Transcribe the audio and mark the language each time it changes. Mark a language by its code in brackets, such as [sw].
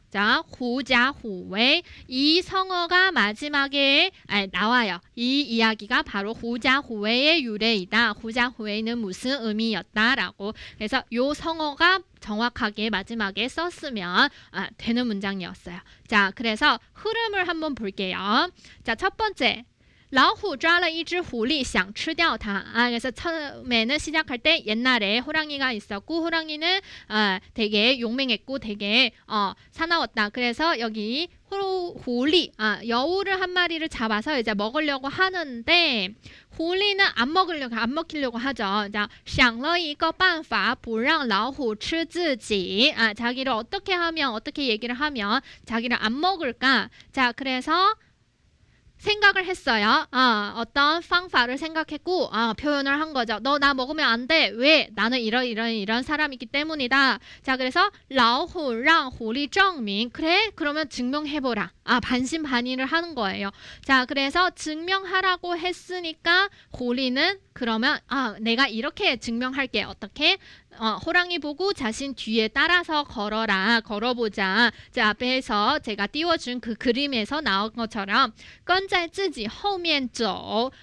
[ko] 자, 후자후웨이 이 성어가 마지막에 나와요. 이 이야기가 바로 후자후웨이의 유래이다. 후자후웨이는 무슨 의미였다라고. 그래서 요 성어가 정확하게 마지막에 썼으면 되는 문장이었어요. 자, 그래서 흐름을 한번 볼게요. 자, 첫 번째. [zh] 老虎抓了一只狐狸想吃掉它. [ko] 그래서 처음에는 시작할 때 옛날에 호랑이가 있었고 호랑이는 되게 용맹했고 되게 사나웠다. 그래서 여기狐狸 여우를 한 마리를 잡아서 이제 먹으려고 하는데狐狸는 안 먹히려고 하죠. [zh] 자, 想了一个办法不让老虎吃自己. [ko] 자기를 어떻게 얘기를 하면 자기를 안 먹을까? 자, 그래서 생각을 했어요. 어떤 방법을 생각했고 표현을 한 거죠. 너 나 먹으면 안 돼. 왜? 나는 이런 사람이기 때문이다. [zh] 자, 그래서 老虎让狐狸证明. [ko] 그래? 그러면 증명해보라. 반신반의를 하는 거예요. 자, 그래서 증명하라고 했으니까狐狸는 그러면 내가 이렇게 증명할게. 어떻게? 호랑이 보고 자신 뒤에 따라서 걸어보자. 자, 앞에서 제가 띄워준 그 그림에서 나온 것처럼 [zh] 跟在自己后面走.